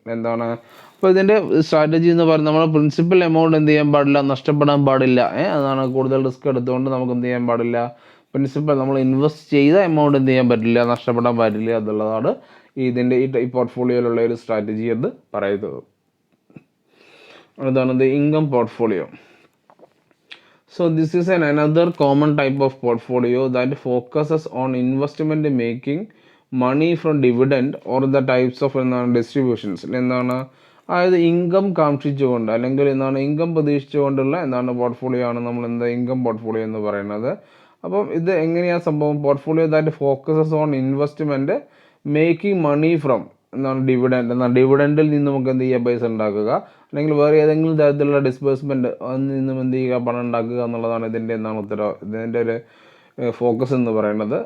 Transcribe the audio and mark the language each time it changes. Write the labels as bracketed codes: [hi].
[ml] എന്താണ് അപ്പോൾ ഇതിൻ്റെ സ്ട്രാറ്റജി എന്ന് പറയുന്നത്, നമ്മൾ പ്രിൻസിപ്പൽ എമൗണ്ട് എന്ത് ചെയ്യാൻ പാടില്ല, നഷ്ടപ്പെടാൻ പാടില്ല. അതാണ് കൂടുതൽ റിസ്ക് എടുത്തുകൊണ്ട് നമുക്ക് എന്ത് ചെയ്യാൻ പാടില്ല, പ്രിൻസിപ്പൽ നമ്മൾ ഇൻവെസ്റ്റ് ചെയ്ത എമൗണ്ട് എന്ത് ചെയ്യാൻ പറ്റില്ല, നഷ്ടപ്പെടാൻ പറ്റില്ല എന്നുള്ളതാണ് ഇതിൻ്റെ ഈ പോർട്ട്ഫോളിയോയിലുള്ള ഒരു സ്ട്രാറ്റജി എന്ന് പറയുന്നത്. അതാണ് the income portfolio. [en] So this is another common type of portfolio that focuses on investment making money from dividend or the types of distributions. [ml] എന്താണ് അതായത് ഇൻകം കാക്ഷിച്ചുകൊണ്ട് അല്ലെങ്കിൽ എന്താണ് ഇൻകം പ്രതീക്ഷിച്ചുകൊണ്ടുള്ള എന്താണ് പോർട്ട്ഫോളിയോ ആണ് നമ്മൾ ഇൻകം പോർട്ട്ഫോളിയോ എന്ന് പറയുന്നത്. അപ്പം ഇത് എങ്ങനെയാണ് സംഭവം, [en] Portfolio that focuses on investment making money from dividend. [ml] ഡിവിഡൻഡിൽ നിന്ന് നമുക്ക് എന്ത് ചെയ്യുക, പൈസ ഉണ്ടാക്കുക, അല്ലെങ്കിൽ വേറെ ഏതെങ്കിലും തരത്തിലുള്ള ഡിസ്ബേഴ്സ്മെൻറ്റ് അതിൽ നിന്നും എന്ത് ചെയ്യുക, പണം ഉണ്ടാക്കുക എന്നുള്ളതാണ് ഇതിൻ്റെ ഒരു ഫോക്കസ് എന്ന് പറയുന്നത്.